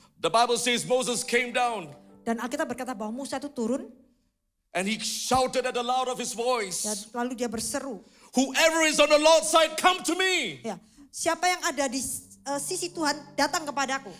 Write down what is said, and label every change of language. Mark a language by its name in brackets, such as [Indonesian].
[English] The Bible says Moses came down [Indonesian] Dan Alkitab berkata bahwa Musa itu turun [English] and he shouted at the loud of his [Indonesian] dan [English] voice, [Indonesian] lalu dia berseru. [English] whoever is on the Lord's side, come to me. [Indonesian] Ya, siapa yang ada di sisi Tuhan datang kepadaku.